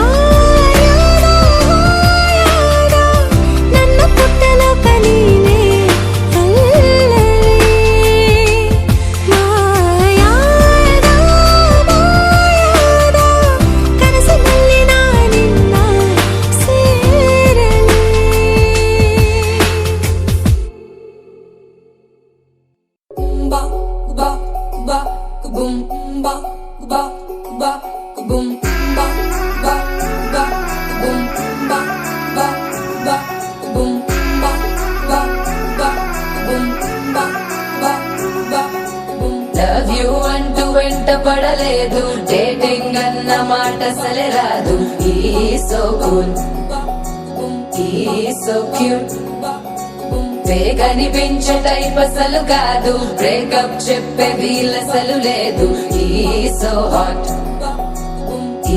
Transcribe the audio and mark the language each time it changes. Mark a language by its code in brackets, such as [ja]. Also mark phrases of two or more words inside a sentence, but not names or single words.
[kn] ನನ್ನ ಪುಟ್ಟ ಲೋಕ ನೀನೇ ಅಲ್ಲಲೇ ಮಾಯಾದ ಕನಸಿನಲ್ಲಿ ನಾನಿನ್ನ ಸೇರಲೇ ba ba ba boom ba ba ba boom ba ba ba boom ba ba ba boom ba ba ba boom ba ba ba boom [en] love you [te] అంటూ వెంట పడలేదు డేటింగ్ అన్న మాట సలరాదు ఈ [en] so cool [te] ఈ [en] so cute [te] కనిపించే టైప్ అసలు కాదు బ్రేకప్ చెప్పే వీలసలు లేదు ఈ [en] so hot [te] ఈ